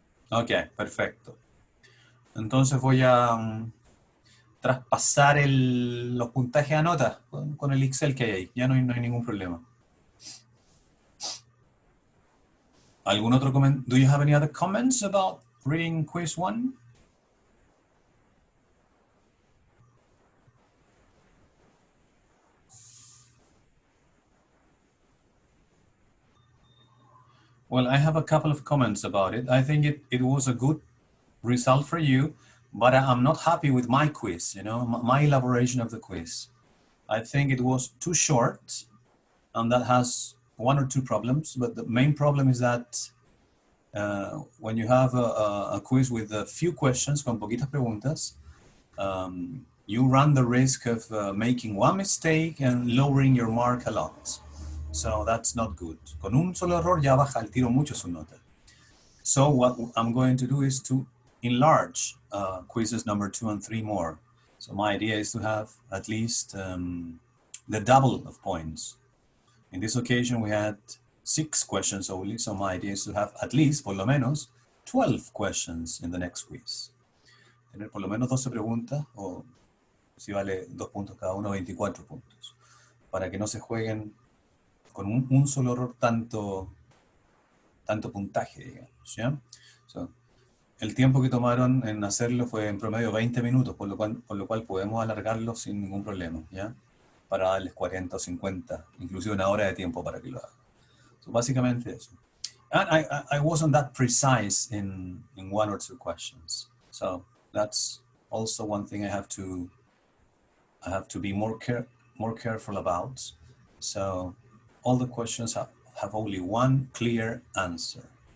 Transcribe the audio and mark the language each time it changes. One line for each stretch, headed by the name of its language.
Spanish: Ok, perfecto. Entonces voy a traspasar los puntajes a nota con el Excel que hay ahí. Ya no hay ningún problema. ¿Algún otro comentario?
English: Do you have any other comments about reading quiz 1? Well, I have a couple of comments about it. I think it was a good result for you, but I'm not happy with my quiz, my elaboration of the quiz. I think it was too short, and that has one or two problems, but the main problem is that when you have a quiz with a few questions,
Spanish: con poquitas preguntas,
English: you run the risk of making one mistake and lowering your mark a lot. So that's not good.
Spanish: Con un solo error ya baja el tiro mucho su nota.
English: So what I'm going to do is to enlarge quizzes number 2 and 3 more. So my idea is to have at least the double of points. In this occasion, we had 6 questions only, so my idea is to have at least,
Spanish: por lo menos,
English: 12 questions in the next quiz.
Spanish: Tener por lo menos 12 preguntas, o si vale 2 puntos cada uno, 24 puntos. Para que no se jueguen con un solo error tanto puntaje, digamos, ¿ya? So, el tiempo que tomaron en hacerlo fue en promedio 20 minutos, por lo cual podemos alargarlo sin ningún problema, ¿ya? Para darles 40 o 50, inclusive una hora de tiempo para que lo hagan. So, básicamente eso.
English: And I wasn't that precise in one or two questions. So that's also one thing I have to be more careful about. So all the questions have only one clear answer.